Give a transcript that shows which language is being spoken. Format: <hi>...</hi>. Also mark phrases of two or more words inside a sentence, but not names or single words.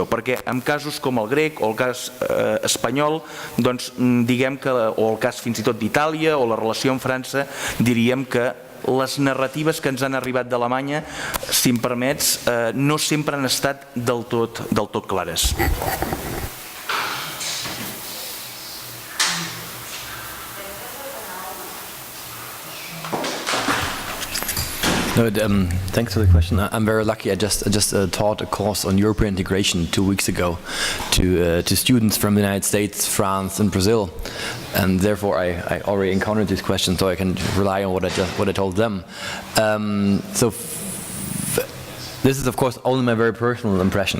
<ca>Perquè en casos com el grec o el cas espanyol, diguem que, o el cas fins i tot d'Itàlia o la relació amb França, diríem que les narratives que ens han arribat d'Alemanya, si em permets, no sempre han estat del tot clares.</ca> <en>No, thanks for the question. I'm very lucky. I just taught a course on European integration 2 weeks ago to students from the United States, France, and Brazil, and therefore I already encountered these questions, so I can rely on what I told them. This is of course only my very personal impression.</en>